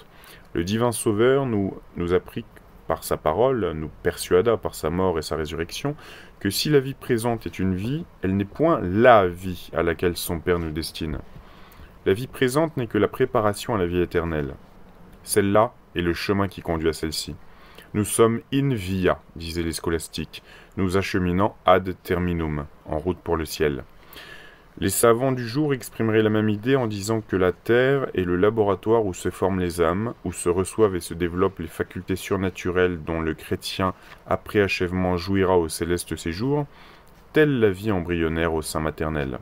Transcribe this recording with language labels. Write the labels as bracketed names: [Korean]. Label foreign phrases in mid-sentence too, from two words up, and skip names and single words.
[French] Le divin Sauveur nous apprit par sa parole, nous persuada par sa mort et sa résurrection, que si la vie présente est une vie, elle n'est point la vie à laquelle son Père nous destine. La vie présente n'est que la préparation à la vie éternelle. Celle-là est le chemin qui conduit à celle-ci. Nous sommes [Latin] in via, [French] disaient les scolastiques, nous acheminant [Latin] ad terminum, [French] en route pour le ciel. Les savants du jour exprimeraient la même idée en disant que la terre est le laboratoire où se forment les âmes, où se reçoivent et se développent les facultés surnaturelles dont le chrétien, après achèvement, jouira au céleste séjour, telle la vie embryonnaire au sein maternel.